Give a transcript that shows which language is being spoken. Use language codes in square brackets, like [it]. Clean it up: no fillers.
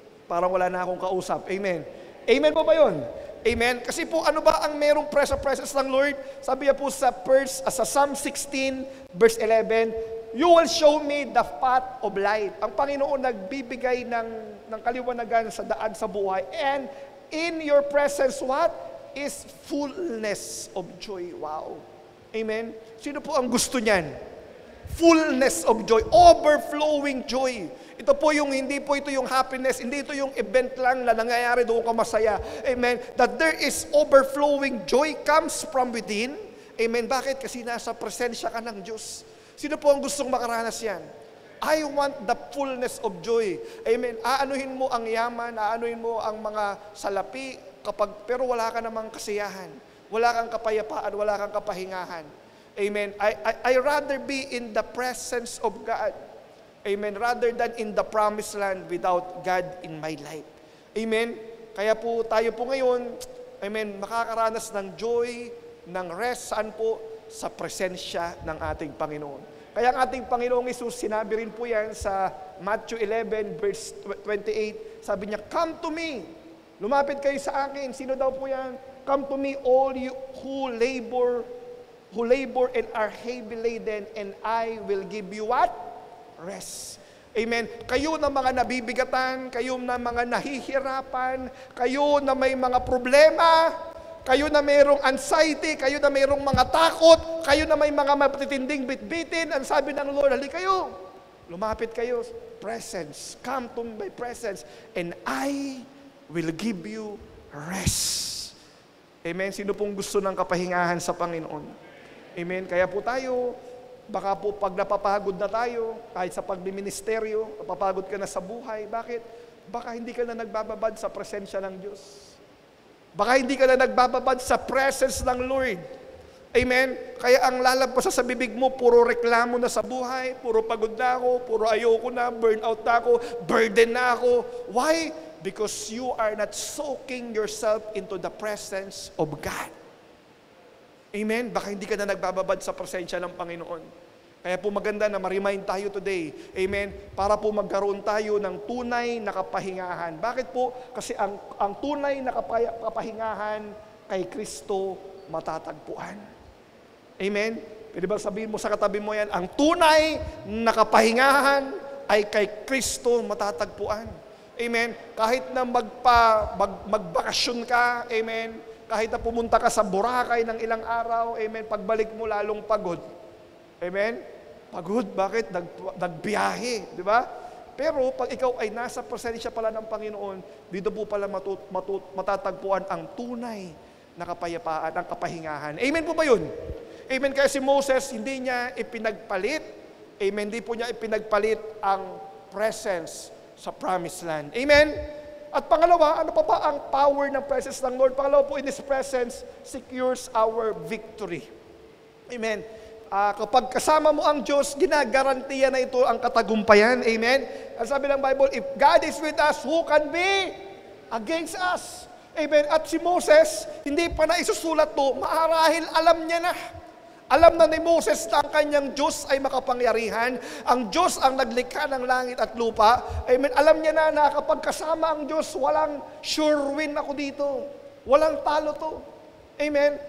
[tl] Parang wala na akong kausap. Amen. Amen po ba yun? Amen. Kasi po ano ba ang merong presence ng Lord? Sabi niya po sa Psalm 16 verse 11, [en] you will show me the path of life. [tl] Ang Panginoon nagbibigay ng kaliwanagan sa daan sa buhay. [en] And in your presence, what? Is fullness of joy. Wow. Amen. [tl] Sino po ang gusto niyan? [en] Fullness of joy, overflowing joy. [tl] Ito po yung, hindi po ito yung happiness, hindi ito yung event lang na nangyayari doon ka masaya. Amen. [en] That there is overflowing joy comes from within. [tl] Amen. Bakit? Kasi nasa presensya ka ng Diyos. Sino po ang gustong makaranas yan? [en] I want the fullness of joy. Amen. [tl] Aanuhin mo ang yaman, aanuhin mo ang mga salapi, pero wala ka namang kasiyahan. Wala kang kapayapaan, wala kang kapahingahan. Amen. [en] I rather be in the presence of God. Amen. Rather than in the promised land without God in my life. Amen. [tl] Kaya po tayo po ngayon, amen, makakaranas ng joy, ng rest, saan po? Sa presensya ng ating Panginoon. Kaya ang ating Panginoong Hesus, sinabi rin po yan sa Matthew 11 verse 28, sabi niya, [en] "Come to me." [tl] Lumapit kayo sa akin. Sino daw po yan? [en] "Come to me all you who labor and are heavy laden, and I will give you" what? Rest. Amen. [tl] Kayo na mga nabibigatan, kayo na mga nahihirapan, kayo na may mga problema, kayo na mayroong anxiety, kayo na mayroong mga takot, kayo na may mga matitinding bitbitin, ang sabi ng Lord, halika kayo, lumapit kayo, presence, [en] come to my presence, and I will give you rest. [tl] Amen. Sino pong gusto ng kapahingahan sa Panginoon? Amen. Kaya po tayo, baka po pag napapagod na tayo, kahit sa pagbiministeryo, napapagod ka na sa buhay, bakit? Baka hindi ka na nagbababad sa presensya ng Diyos. Baka hindi ka na nagbababad sa presence ng Lord. Amen? Kaya ang lalabas sa bibig mo, puro reklamo na sa buhay, puro pagod na ako, puro ayoko na, burnout na ako, burden na ako. [en] Why? Because you are not soaking yourself into the presence of God. Amen? [tl] Baka hindi ka na nagbababad sa presensya ng Panginoon. Kaya po maganda na ma-remind tayo today, amen, para po magkaroon tayo ng tunay na kapahingahan. Bakit po? Kasi ang tunay na kapahingahan kay Kristo matatagpuan. Amen? Pwede ba sabihin mo sa katabi mo yan, ang tunay na kapahingahan ay kay Kristo matatagpuan. Amen? Kahit na magbakasyon ka, amen, kahit na pumunta ka sa Boracay ng ilang araw, amen, pagbalik mo lalong pagod. Amen? Pagod, bakit? Nagbiyahe, di ba? Pero pag ikaw ay nasa presensya pala ng Panginoon, dito po pala matatagpuan ang tunay na kapayapaan, ang kapahingahan. Amen po ba yun? Amen. Kaya si Moses, hindi niya ipinagpalit, amen, hindi po niya ipinagpalit ang presence sa promised land. Amen? At pangalawa, ano pa ba ang power ng presence ng Lord? Pangalawa po, [en] in His presence secures our victory. Amen. [tl] Kapag kasama mo ang Diyos, ginagarantiya na ito ang katagumpayan. Amen? Ang sabi ng [en] Bible, if God is with us, who can be against us? [tl] Amen? At si Moses, hindi pa na isusulat to, maarahil alam niya na. Alam na ni Moses na ang kanyang Diyos ay makapangyarihan. Ang Diyos ang naglikha ng langit at lupa. Amen? Alam niya na kapag kasama ang Diyos, walang sure win ako dito. Walang talo to. Amen?